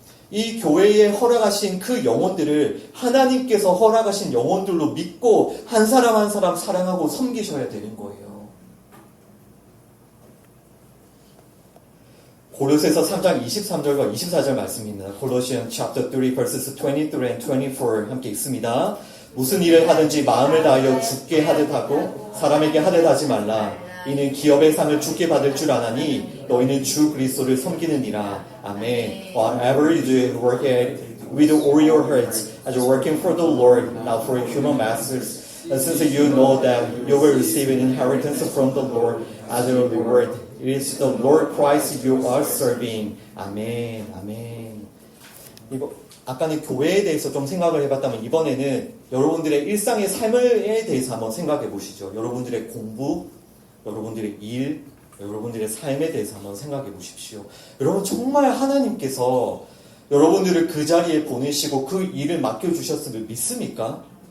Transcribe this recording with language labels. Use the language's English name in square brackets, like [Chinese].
[Korean] 이 교회에 허락하신 그 영혼들을 하나님께서 허락하신 영혼들로 믿고 한 사람 한 사람 사랑하고 섬기셔야 되는 거예요. 고로새서 3장 23절과 24절 말씀입니다. [English] Colossians chapter 3 verses 23 and 24 [Korean] 함께 읽습니다. 무슨 일을 하든지 마음을 다하여 주께 하듯 하고 사람에게 하듯 하지 말라. 이는 기업의 상을 주께 받을 줄 아나니 너희는 주 그리스도를 섬기느니라. 아멘. [English] Whatever you do, work it with all your hearts as you're working for the Lord, not for human masters. Since you know that you will receive an inheritance from the Lord as a reward. It is the Lord Christ you are serving. [Korean] 아멘. 아멘. 아까는 교회에 대해서 좀 생각을 해봤다면 이번에는 여러분들의 일상의 삶에 대해서 한번 생각해 보시죠. 여러분들의 공부, 여러분들의 일, 여러분들의 삶에 대해서 한번 생각해 보십시오. 여러분 정말 하나님께서 여러분들을 그 자리에 보내시고 그 일을 맡겨주셨음을 믿습니까?